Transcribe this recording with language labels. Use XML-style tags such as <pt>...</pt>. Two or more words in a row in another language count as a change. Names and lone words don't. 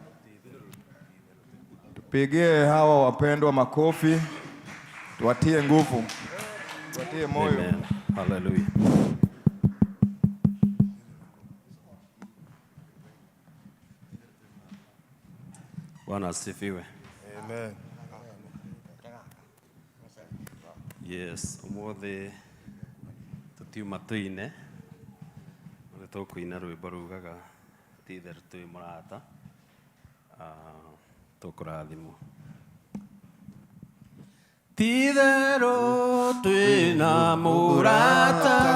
<sw>Tupigie hawa wapendwa makofi. Tuwatie nguvu. Tuwatie moyo. Amen. Hallelujah. Bwana asifiwe. Amen.</sw> <ki>Yes, umuthi tutiuma tuine tukuina rwimbo rugaga tither twi murata tukurathimwo titherũ twĩna mũrata</ki>